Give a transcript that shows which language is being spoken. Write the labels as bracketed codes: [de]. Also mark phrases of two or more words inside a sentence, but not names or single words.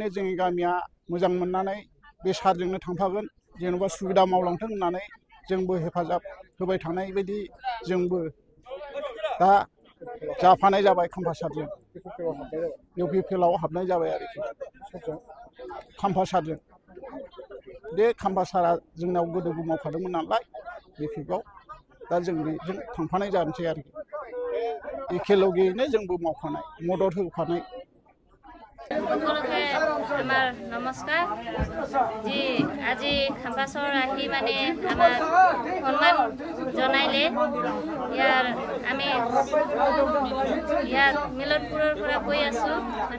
[brx] जोंनि गामिया मोजां मोननानै बे सारजोंनो थांफागोन जेन'बा सुबिदा मावलांथों होननानै जोंबो हेफाजाब होबाय थानाय बायदि जोंबो दा जाफानाय जाबाय खाम्फासारजों इउपिपिएलआव हाबनाय जाबाय आरोखि खाम्फासारजों बे खाम्फासारा जोंनाव गोदोबो मावखादोंमोन नालाय बिपिएफआव दा जों बेजों थांफानाय जानोसै आरोखि एखेलगेयैनो जोंबो मावफानाय मदद होफानाय [as] সকলোকে আমার নমস্কার জি আজি খাম্পাসর আহি মানে আমার সন্মান জনাইলে ইয়ার আমি ইয়ার মিলনপুরের পৰা কৈ আছো মানে